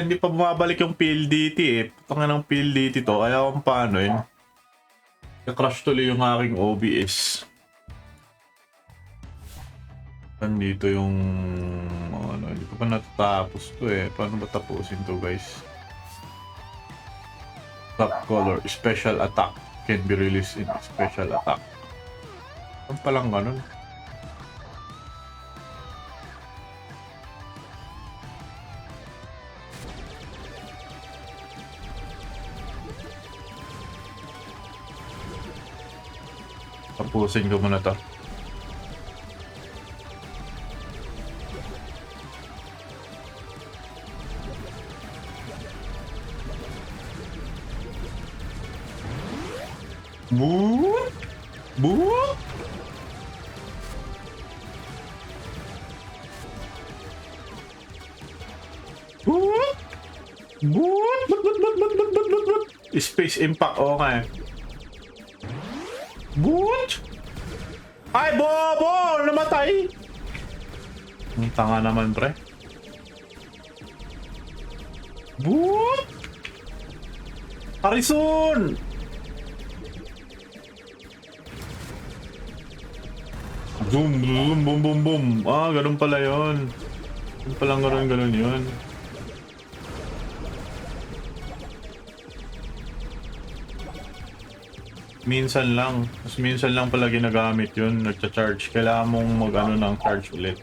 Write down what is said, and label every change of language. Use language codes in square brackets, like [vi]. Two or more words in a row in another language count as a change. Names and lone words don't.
[tl] Hindi pa bumabalik yung PLDT eh. Tangin ng PLDT to. Ayaw kung paano eh. Na-crash tuloy yung aking OBS. Nandito yung... ano, hindi ko pa natatapos to eh. Paano ba tapusin to guys? [en] Top color. Special attack. Can be released in special attack. [tl] Ano palang ganun? Tapusin ko muna to. Boot! Boot! Boot! Boot! Boot! Space Impact, okay. Boot! Ay, bobo! Namatay! Ang tanga naman, pre. Boot! Harrison! Boom, boom, boom, boom, boom. Ah, ganun pala yun. Ganun palang ganun yun. Minsan lang. Mas minsan lang pala ginagamit yun. Nagcha-charge. Kailangan mong mag-ano ng charge ulit.